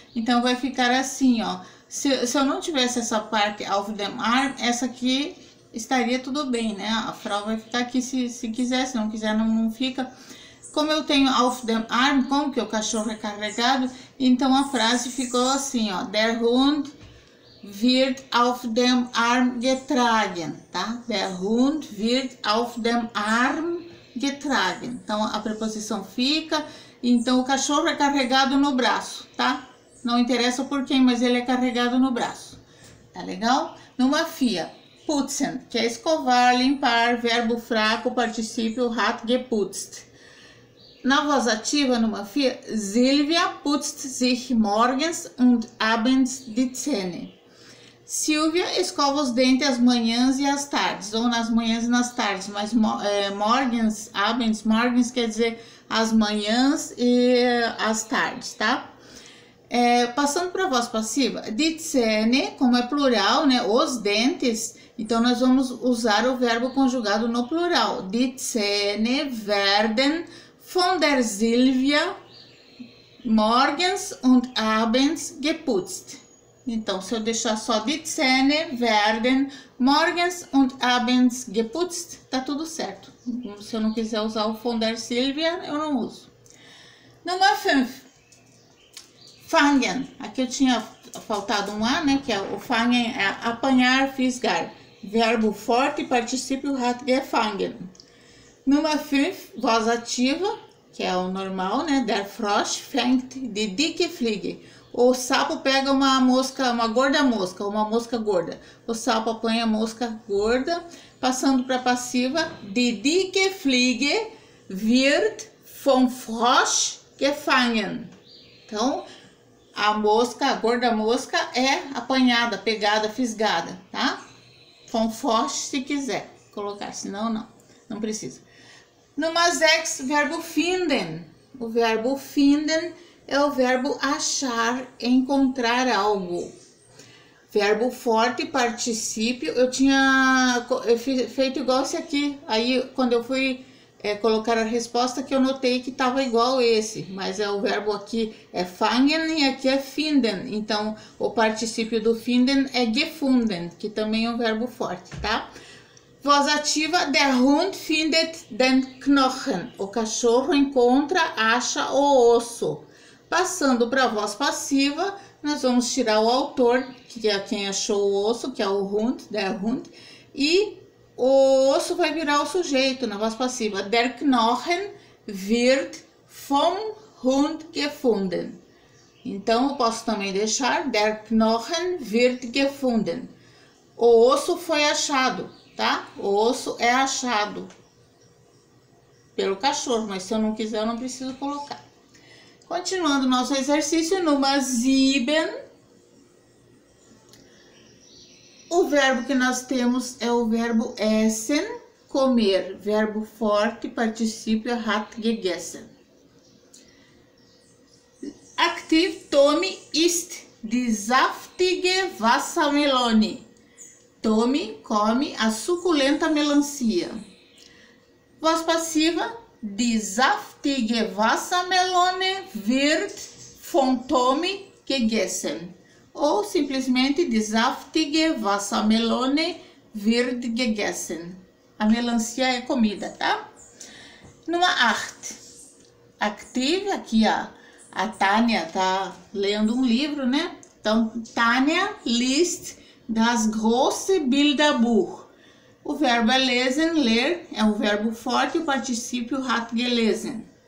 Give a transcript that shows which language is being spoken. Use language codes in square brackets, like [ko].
[pt] Então vai ficar assim, ó. Se eu não tivesse essa parte [de] auf dem Arm, [pt] essa aqui estaria tudo bem, né? A Frau vai ficar aqui se quiser, se não quiser não fica. Como eu tenho [de] auf dem Arm, [pt] como que o cachorro é carregado, então a frase ficou assim, ó. [de] Der Hund wird auf dem Arm getragen, tá? Der Hund wird auf dem Arm getragen. [pt] Então a preposição fica, então o cachorro é carregado no braço, tá? Não interessa por quem, mas ele é carregado no braço. Tá legal? Numa FIA, putzen, que é escovar, limpar, verbo fraco, particípio hat geputzt. Na voz ativa, [de] numa FIA, Silvia putzt sich morgens und abends die Zähne. [pt] Silvia escova os dentes às manhãs e às tardes, ou nas manhãs e nas tardes, mas morgens, abends, morgens quer dizer as manhãs e as tardes, tá? Passando para a voz passiva, [de] die Zähne, [pt] como é plural, né, os dentes, então nós vamos usar o verbo conjugado no plural. [de] Die Zähne werden von der Silvia morgens und abends geputzt. [pt] Então, se eu deixar só [de] die Zähne werden morgens und abends geputzt, [pt] tá tudo certo. Se eu não quiser usar o [de] von der Silvia, [pt] eu não uso. Número 5. Fangen. Aqui eu tinha faltado um A, né? Que é o fangen, é apanhar, fisgar. Verbo forte, particípio hat gefangen. Número 5, voz ativa, que é o normal, né? [de] Der Frosch fängt die dicke Fliege. [pt] O sapo pega uma mosca, uma gorda mosca, uma mosca gorda. O sapo apanha a mosca gorda. Passando para passiva, [de] die dicke Fliege wird vom Frosch gefangen. [pt] Então, a mosca, a gorda mosca é apanhada, pegada, fisgada, tá? [de] Vom Frosch [pt] se quiser colocar, senão não precisa. Número 6, verbo finden. O verbo finden é o verbo achar, encontrar algo. Verbo forte, particípio. Eu tinha feito igual esse aqui. Aí, quando eu fui colocar a resposta, que eu notei que estava igual esse. Mas o verbo aqui é fangen e aqui é finden. Então, o particípio do finden é gefunden, que também é um verbo forte, tá? Voz ativa, [de] der Hund findet den Knochen. [pt] O cachorro encontra, acha o osso. Passando para a voz passiva, nós vamos tirar o autor, que é quem achou o osso, que é o Hund, der Hund, e o osso vai virar o sujeito na voz passiva. [de] Der Knochen wird vom Hund gefunden. [pt] Então, eu posso também deixar, [de] der Knochen wird gefunden. [pt] O osso foi achado, tá? O osso é achado pelo cachorro, mas se eu não quiser, eu não preciso colocar. Continuando nosso exercício, número 7. O verbo que nós temos é o verbo essen, comer. Verbo forte, particípio hat gegessen. [de] Aktiv, Tommy isst die saftige Wassermelone. [pt] Tommy come a suculenta melancia. Voz passiva, [de] die saftige Wassermelone wird von Tommy gegessen. [pt] Ou simplesmente, [de] die saftige Wassermelone wird gegessen. [pt] A melancia é comida, tá? Número 8. Aktiv, aqui a Tânia tá lendo um livro, né? [de] Então, Tânia liest das große Bilderbuch. [pt] O verbo é lesen, ler, é um verbo forte, o particípio hat gelesen.